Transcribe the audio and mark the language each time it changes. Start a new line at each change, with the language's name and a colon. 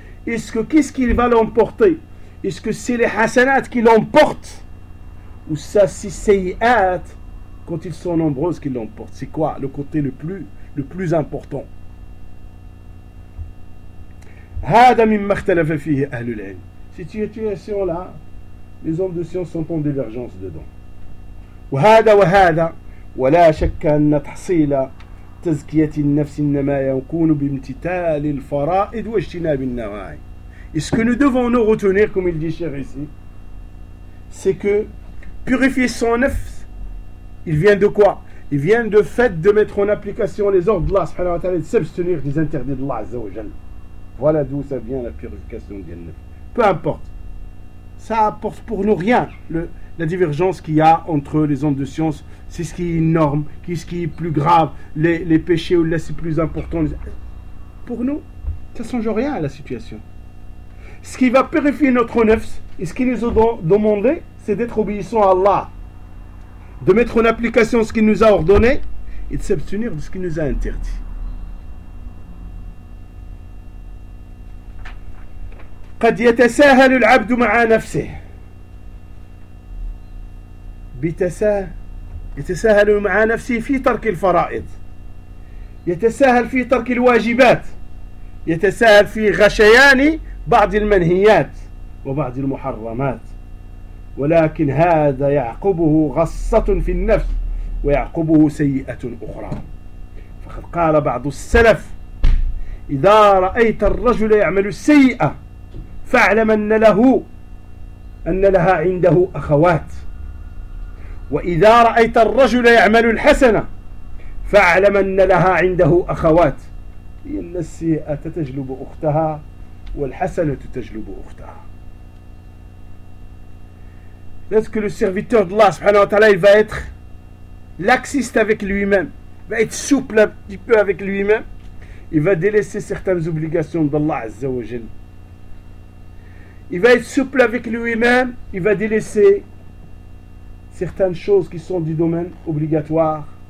French: Est-ce que qu'est-ce qui va l'emporter? Est-ce que c'est les hasanat qui l'emportent? Ou ça c'est سيئات quand ils sont nombreuses qui l'emportent? C'est quoi le côté le plus important?
Arabic: هذا مما اختلف فيه أهل العلم.
French: Cette situation là, les hommes de science sont en divergence dedans.
Arabic: وهذا وهذا ولا شك أن تحصيل تزكية النفس إنما يكون بامتثال الفرائض واجتناب النواهي.
French: Et ce que nous devons nous retenir, comme il dit cher ici, c'est que purifier son nefs, il vient de quoi? Il vient du fait de mettre en application les ordres d'Allah subhanahu wa ta'ala, de s'abstenir des interdits d'Allah azza wa jalla. Voilà d'où ça vient la purification du nefs. Peu importe. Ça apporte pour nous rien, la divergence qu'il y a entre les hommes de science. C'est ce qui est énorme, ce qui est plus grave, les péchés ou les plus importants. Pour nous, ça ne change rien à la situation. Ce qui va purifier notre nefs, et ce qu'il nous a demandé, c'est d'être obéissant à Allah, de mettre en application ce qu'il nous a ordonné et de s'abstenir de ce qu'il nous a interdit.
Arabic: قد يتساهل العبد مع نفسه يتساهل مع نفسه في ترك الفرائض يتساهل في ترك الواجبات يتساهل في غشيان بعض المنهيات وبعض المحرمات ولكن هذا يعقبه غصة في النفس ويعقبه سيئة أخرى فقد قال بعض السلف إذا رأيت الرجل يعمل السيئة فاعلم أن له أن لها عنده أخوات وإذا رأيت الرجل يعمل الحسنة فاعلم أن لها عنده أخوات إن السيئة تجلب أختها والحسنة تجلب أختها.
French: Lorsque le serviteur de Allah subhanahu wa ta'ala, il va être laxiste avec lui-même, va être souple un petit peu avec lui-même, il va délaisser certaines obligations d'Allah azza wa jalla. Il va être souple avec lui-même, il va délaisser certaines choses qui sont du domaine obligatoire.